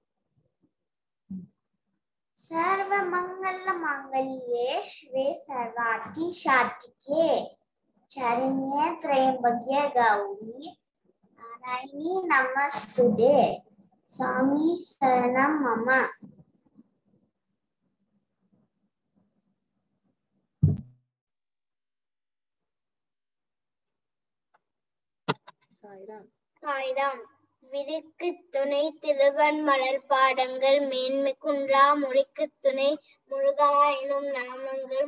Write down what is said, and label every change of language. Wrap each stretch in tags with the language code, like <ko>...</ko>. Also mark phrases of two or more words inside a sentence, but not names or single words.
<sa>सर्वमंगल मांगल्ये शिवे सर्वार्थ साधिके शरण्ये त्र्यंबके गौरी नारायणी नमस्तुते स्वामी शरणं मम।</sa> <ta>சாய்ராம். விதிக்கு துணை திருவன் மலர் பாடங்கள் மேன்மை குன்றா மொழிக்கு துணை முருகா எனும் நாமங்கள்</ta>